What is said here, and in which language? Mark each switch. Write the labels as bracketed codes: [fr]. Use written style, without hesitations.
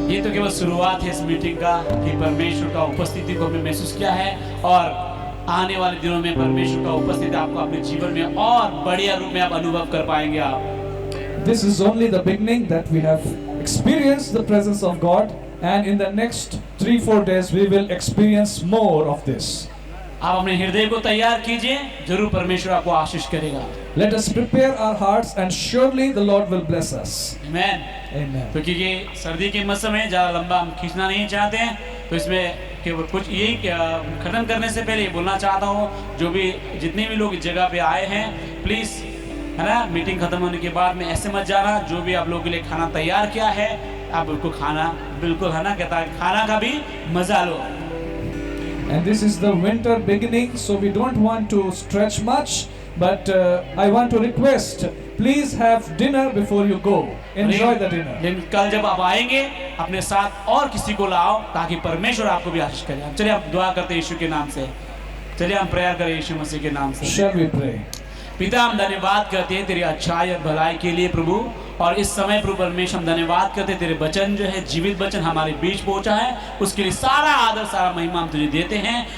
[hi] केवल शुरुआत है इस मीटिंग का कि परमेश्वर का उपस्थिति को हमें महसूस किया है, और आने वाले दिनों में परमेश्वर का उपस्थिति आपको अपने जीवन में और बढ़िया रूप में आप अनुभव कर पाएंगे आप। [en] This is only the beginning that we have experienced the presence of God, and in the next 3-4 days we will experience more of this. [hi] आप अपने हृदय को तैयार कीजिए, जरूर परमेश्वर आपको आशीष करेगा। [en] Let us prepare our hearts and surely the Lord will bless us. [hi] Amen. [en] Amen. [hi] तो क्योंकि सर्दी के मौसम में ज़्यादा लंबा हम खींचना नहीं चाहते हैं, तो इसमें केवल कुछ यही खत्म करने से पहले ये बोलना चाहता हूँ, जो भी जितने भी लोग इस जगह पे आए हैं, प्लीज़ है ना, मीटिंग खत्म होने के बाद में ऐसे मत जाना। जो भी आप लोगों के लिए खाना तैयार किया है, आप उसको खाना बिल्कुल है ना, कहता है खाना का भी मजा लो। [en] And this is the winter beginning, so we don't want to stretch much, but I want to request, please have dinner before you go. Enjoy the dinner. [hi] लेकिन कल जब आप आएंगे, अपने साथ और किसी को लाओ, ताकि परमेश्वर आपको भी आशीष करे। चलिए आप दुआ करते हैं यीशु के नाम से, चलिए हम प्रेयर करें यीशु मसीह के नाम से। [en] Shall we pray? [hi] पिता, हम धन्यवाद करते हैं तेरी अच्छाई और भलाई के लिए प्रभु, और इस समय प्रभु परमेश्वर हम धन्यवाद करते हैं, तेरे वचन जो है जीवित वचन हमारे बीच पहुंचा है, उसके लिए सारा आदर सारा महिमा हम तुझे देते हैं।